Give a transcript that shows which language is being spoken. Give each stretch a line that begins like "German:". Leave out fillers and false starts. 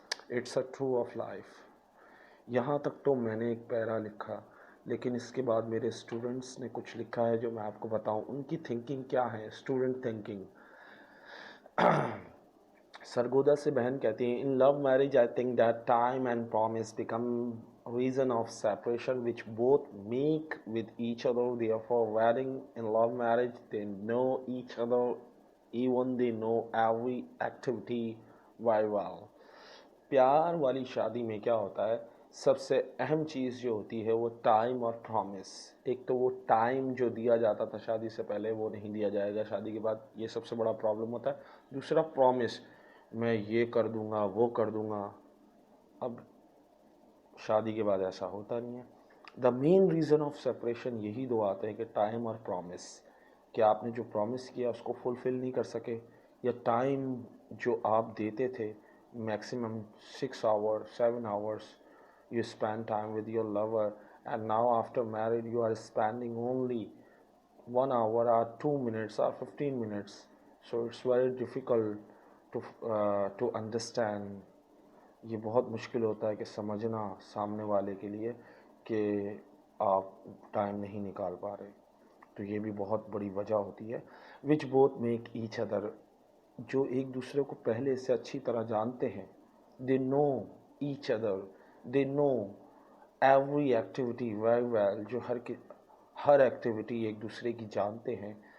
English: It's a true of life.
Urdu: یہاں تک تو میں نے ایک پیرا لکھا، لیکن اس کے بعد میرے اسٹوڈنٹس نے کچھ لکھا ہے جو میں آپ کو بتاؤں ان کی تھنکنگ کیا ہے. Student thinking. سرگودا سے بہن کہتی ہیں
English: In love marriage I think that time and promise become reason of separation which both make with each other. Therefore wedding in love marriage they know each other, even they know every activity very well.
Urdu: پیار والی شادی میں کیا ہوتا ہے، سب سے اہم چیز جو ہوتی ہے وہ ٹائم اور پرومس. ایک تو وہ ٹائم جو دیا جاتا تھا شادی سے پہلے وہ نہیں دیا جائے گا شادی کے بعد، یہ سب سے بڑا پرابلم ہوتا ہے. دوسرا پرومس، میں یہ کر دوں گا وہ کر دوں گا. اب شادی کے بعد ایسا ہوتا نہیں ہے.
English: the main reason of separation
Urdu: یہی دو آتے ہیں کہ ٹائم اور پرومس، کہ آپ نے جو پرومس کیا اس کو فلفل نہیں کر سکے، یا ٹائم جو آپ دیتے تھے maximum
English: 6 hours 7 hours you spend time with your lover, and now after marriage you are spending only 1 hour or 2 minutes or 15 minutes. So it's very difficult to understand.
Urdu: یہ بہت مشکل ہوتا ہے کہ سمجھنا سامنے والے کے لیے کہ آپ ٹائم نہیں نکال پا رہے. تو یہ بھی بہت بڑی وجہ ہوتی ہے.
English: which both make each other,
Urdu: جو ایک دوسرے کو پہلے سے اچھی طرح جانتے ہیں.
English: they know each other, they know every activity very well,
Urdu: جو ہر ایکٹیویٹی ایک دوسرے کی جانتے ہیں.